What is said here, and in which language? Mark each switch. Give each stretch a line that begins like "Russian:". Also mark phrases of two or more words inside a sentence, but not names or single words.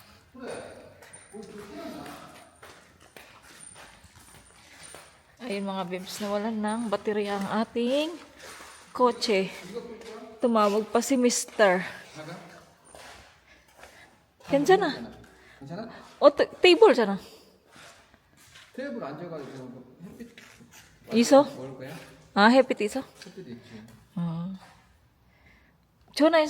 Filipino: Ayun mga bebs, nawalan ng baterya ang ating kotse. Tumawag pa si Mr. Yan dyan na. O, table dyan na.
Korean: 테이블 앉아가지고 햇빛 있어? 먹을 거야? 아, 햇빛 있어? 햇빛 있지. 전화했어?